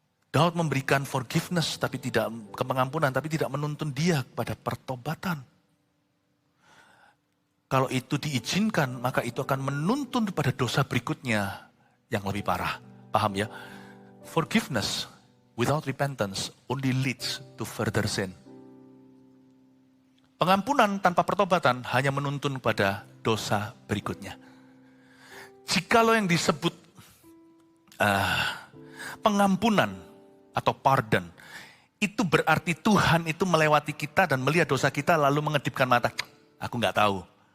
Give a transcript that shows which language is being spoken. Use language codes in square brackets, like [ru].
[id] Daud memberikan forgiveness, tapi tidak pengampunan, tapi tidak menuntun dia kepada pertobatan. Kalau itu diizinkan, maka itu akan menuntun pada dosa berikutnya yang lebih parah. Paham ya? [en] Forgiveness without repentance only leads to further sin. [id] Pengampunan tanpa pertobatan hanya menuntun pada dosa berikutnya. Jikalau yang disebut pengampunan atau pardon, itu berarti Tuhan itu melewati kita dan melihat dosa kita lalu mengedipkan mata. Aku nggak tahu.